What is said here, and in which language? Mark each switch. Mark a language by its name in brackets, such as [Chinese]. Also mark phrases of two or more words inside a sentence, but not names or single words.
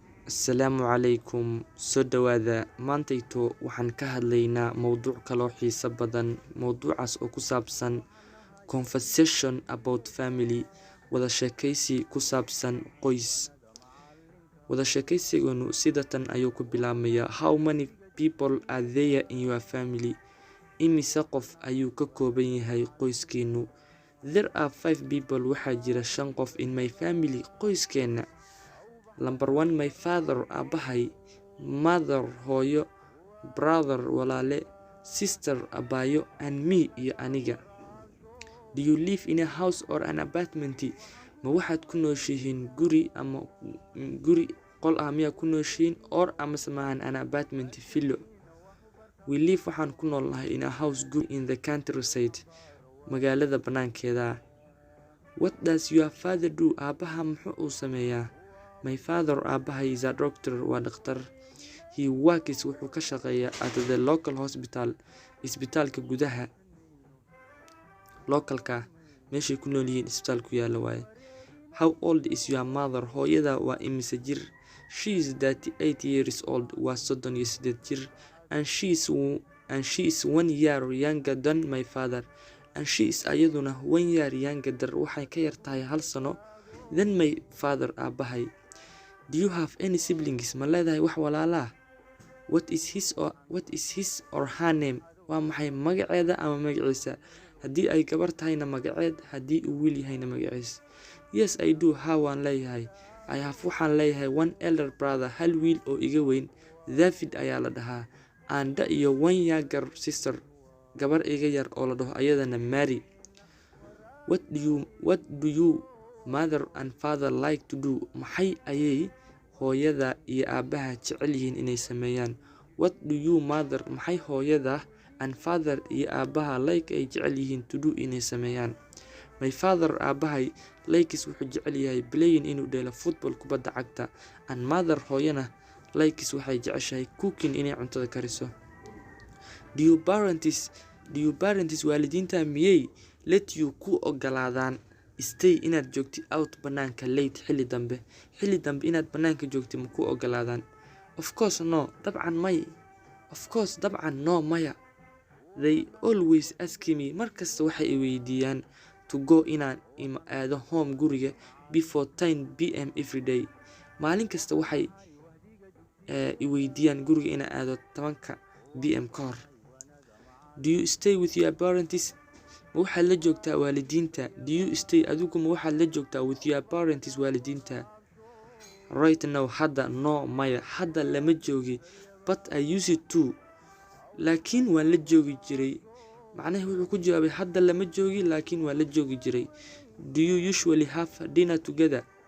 [Somali] Asalaamu calaykum soo dhawaada maantayto waxaan ka hadlaynaa mowduuc kaloo xiiso badan mowduucaas oo ku saabsan [English] conversation about family [Somali] wada sheekaysi ku saabsan qoys wada sheekaysiganu sida tan ayuu ku bilaabmayaa [English] how many people are there in your family [Somali] imise qof ayuu ka kooban yahay qoyskiinu [English] there are 5 people [Somali] waxaa jira 5 qof [English] in my family qoyskeena Number 1 my father abahay mother hooyo brother walaale sister abayo and me [Somali] iyo aniga [English] Do you live in a house or an [Somali] apartment ma waxaad ku nooshihiin guri ama guri qol ah miyaa ku nooshihiin or ama samahan [English] an apartment villa We live [Somali] waxaan ku noolnahay [English] in a house [Somali] guri [English] in the countryside [Somali] magaalada banaankeeda [English] What does your father do [Somali] abaha muxuu uu sameeyaa [English] My father [Somali] abahay [English] is a doctor [Somali] waa dhakhtar [English] He works [Somali] wuxuu ka shaqeeyaa [English] at the local hospital [Somali] isbitaalka gudaha localka meeshay ku nool yihiin isbitaal ku yaala waaye [English] How old is your mother [Somali] hooyada waa imise jir [English] She is 38 years old [Somali] waa 38 jir [English] and she is 1 year younger than my father and she is ayaduna 1 year younger [Somali] waxay ka yartahay 1 sano [English] than my father [Somali] abahay [English] Do you have any siblings [Somali] ma leedahay wax walaala [English] What is his or her name [Somali] waa maxay magaceeda ama magaciisa haddii ay gabar tahayna magaceed haddii uu wiil yahayna magaciisa [English] Yes I do [Somali] waan leeyahay I have waxaan leeyahay [English] 1 elder brother [Somali] hal wiil oo iga weyn David ayaa la dhahaa anda iyo [English] 1 younger sister [Somali] gabar iga yar oo la dhaho ayadana Mary [English] What do you mother and father like to do [Somali] maxay ayay hooyada iyo aabaha jecel yihiin inay sameeyaan [English] What do you [Somali] mother maxay hooyada [English] and father [Somali] iyo aabaha like ay jecel yihiin [English] to do [Somali] inay sameeyaan [English] My father [Somali] aabahay likes wuxuu jecel yahay playing inuu dheelo football kubadda cagta [English] and mother [Somali] hooyana likes waxay jeceshahay cooking inay cuntada kariso [English] Do you parents [Somali] waalidiinta miyay [English] let you [Somali] ku ogolaadaan stay inaad joogtid out banaanka late xilli dambe inaad banaanka joogtid ma ku ogolaadaan [English] Of course [Somali] dabcan [English] no maya They always ask me [Somali] markasta waxay weydiiyaan [English] to go [Somali] inaan aado [English] home guriga before 10 pm every day [Somali] maalin kasta waxay weydiiyaan guriga inaan aado 10 pm ka hor [English] Do you stay with your parents [Somali] ma waxaad la joogtaa waalidiinta [English] Do you stay [Somali] adigu ma waxaad la joogtaa [English] with your parents [Somali] waalidiinta [English] Right now [Somali] hadda no maya hadda lama joogi [English] but I used to [Somali] laakiin waan la joogi jiray macnaheedu wuxuu ku jawaabay hadda lama joogi laakiin waan la joogi jiray [English] Do you usually have dinner together